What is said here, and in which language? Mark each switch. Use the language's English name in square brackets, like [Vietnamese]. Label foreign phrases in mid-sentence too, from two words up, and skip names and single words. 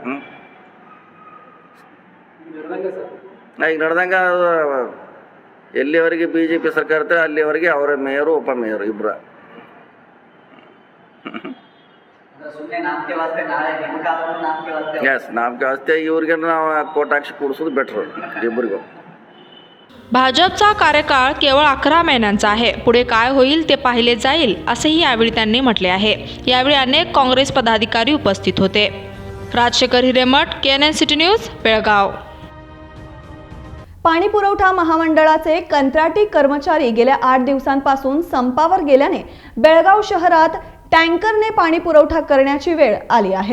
[Kannada] ಈಗ ನಡೆದಂಗೆ ಎಲ್ಲಿವರೆಗೆ BJP ಸರ್ಕಾರ ಇರ್ತಾರೆ ಅಲ್ಲಿವರೆಗೆ ಅವರ ಮೇಯರು ಉಪಮೇಯರು ಇಬ್ಬರು। ಎಸ್, [Hindi] नाम के वास्ते [Kannada] ಇವ್ರಿಗೆ ನಾವು ಕೋಟ್ ಹಾಕಿ ಕೂಡಿಸೋದು ಬೆಟ್ರು ಇಬ್ಬರಿಗೂ। [Marathi] भाजपचा कार्यकाळ केवळ 11 महिन्यांचा आहे। पुढे काय होईल ते पाहिले जाईल, असेही यावेळी त्यांनी म्हटले आहे। यावेळी अनेक काँग्रेस पदाधिकारी उपस्थित होते। राजशेखर हिरेमठ, KNN सिटी न्यूज, बेळगाव। पाणी पुरवठा महामंडळाचे कंत्राटी कर्मचारी गेल्या 8 दिवसांपासून संपावर गेल्याने बेळगाव शहरात टँकरने पाणी पुरवठा करण्याची वेळ आली आहे।